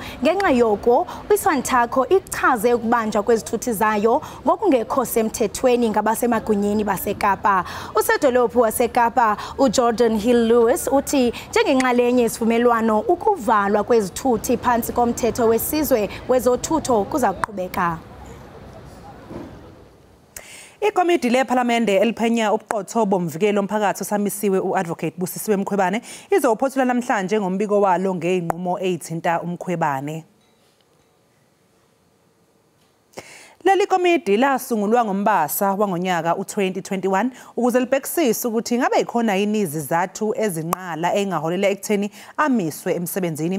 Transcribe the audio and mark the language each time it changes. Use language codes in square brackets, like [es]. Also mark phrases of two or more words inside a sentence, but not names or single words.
[xh] Ngenxa yoko, iSantaco ichaze ukubanjwa kwezithuthi zayo ngokungekho semthethweni ngabasemagunyeni baseKapa. Usedolophu waseKapa uJordan Hill Lewis uthi njengenxalenye yesivumelwano ukuvalwa kwezithuthi phantsi komthetho wesizwe wezothutho kuza kuqhubeka. [zu] Ikomidi lePhalamende eliphenya ubuqotho bomvikelo omphakathi osamisiwe uAdvocate Busisiwe Mkhwebane izophothula namhlanje ngombiko walo ngeinqumo ezithinta uMkhwebane. Leli komidi lasungulwa ngoMbasa wangonyaka u2021 ukuze libhekisise ukuthi ngabe ikhona yini izizathu ezinqala engaholela ekutheni amiswe emsebenzini.